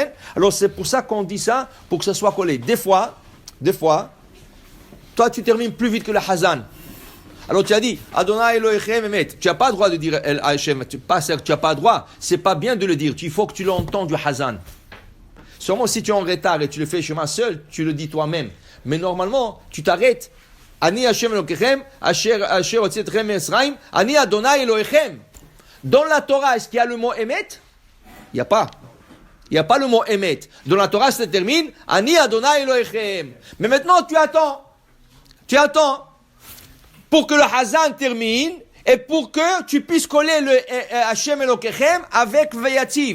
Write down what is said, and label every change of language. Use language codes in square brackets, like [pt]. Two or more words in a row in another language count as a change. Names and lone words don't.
[fr] Alors c'est pour ça qu'on dit ça, pour que ça soit collé. Des fois, toi tu termines plus vite que le Hazan. Alors tu as dit [he] אדוני אלוהיכם אמת. [fr] Tu n'as pas le droit de dire [he] אל השם. [fr] Tu n'as pas le droit. C'est pas bien de le dire. Il faut que tu l'entends du Hazan. Seulement si tu es en retard et tu le fais chemin seul, tu le dis toi-même. Mais normalement, tu t'arrêtes. [he] אני השם אלוהיכם, אשר הוצאתי אתכם מצרים, אני אדוני אלוהיכם. [fr] Dans la Torah, est-ce qu'il y a le mot Emet? Il n'y a pas. Il n'y a pas le mot Emet. Dans la Torah, ça se termine [he] אני אדוני אלוהיכם. [fr] Mais maintenant, tu attends. Pour que le Hazan termine et pour que tu puisses coller le [he] השם אלוהיכם [fr] avec Veyativ.